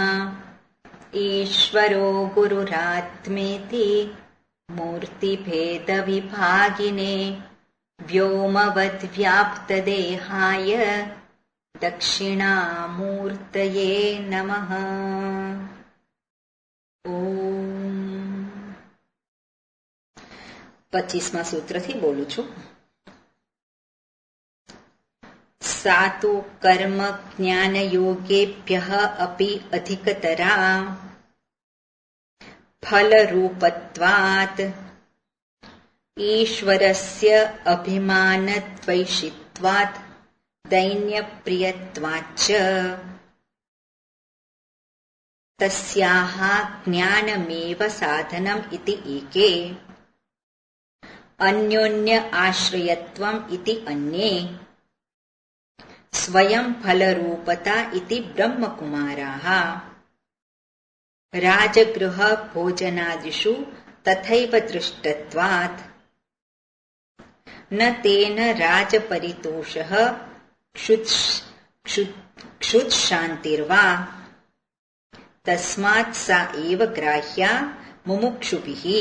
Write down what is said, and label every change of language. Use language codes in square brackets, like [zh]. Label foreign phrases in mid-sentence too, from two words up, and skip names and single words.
[sa] ईश्वरो गुरुरात्मेति मूर्तिभेदविभागिने व्योमवद्व्याप्तदेहाय दक्षिणामूर्तये नमः। [gu] ओम 25માં સૂત્રથી બોલું છું। [sa] सातु कर्म ज्ञान योगेभ्यः अपि अधिकतरा फलरूपत्वात् ईश्वरस्य अभिमानद्वैषित्वात् दैन्यप्रियत्वाच्च तस्याः ज्ञानमेव साधनम् इति एके अन्योन्य आश्रयत्वम् इति अन्ये स्वयं फलरूपता इति ब्रह्मकुमाराः राजगृह भोजनादिषु तथैव दृष्टत्वात् न तेन राजपरितोषः क्षुत्शान्तिर्वा तस्मात् सा एव ग्राह्या मुमुक्षुभिः।